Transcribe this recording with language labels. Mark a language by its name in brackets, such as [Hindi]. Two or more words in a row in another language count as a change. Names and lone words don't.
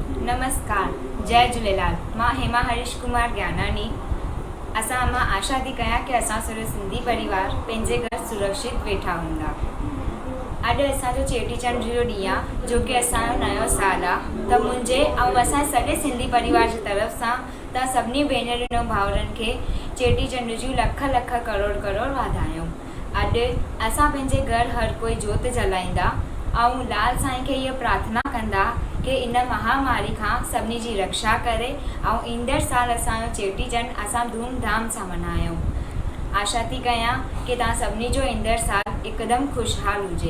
[Sindhi] नमस्कार, जय झूलेलाल। मां हेमा हरीश कुमार ज्ञानानी। मां आशा थी कयां कि असां सॼो सिंधी परिवार पंहिंजे घर सुरक्षित वेठा हूंदा। अॼु असांजो चेटीचंड जो ॾींहुं आहे, जो कि असांजो नयो साल आहे। त मुंहिंजे ऐं असां सॼे सिंधी परिवार जी तरफ़ सां त सभिनी भेनरुनि ऐं भाउरनि खे चेटीचंड जूं लख लख करोड़ करोड़ वाधायूं। अॼु असां पंहिंजे घर हर कोई जोत जलाईंदा ऐं लाल साईं खे इहा प्रार्थना कंदा कि इन महामारी खां सभिनी जी रक्षा करे ऐं ईंदड़ साल असांजो चेटीचंड असां धूमधाम सां मल्हायूं। आशा थी कयां कि तव्हां सभिनी जो ईंदड़ साल हिकदमि खुशहाल हुजे।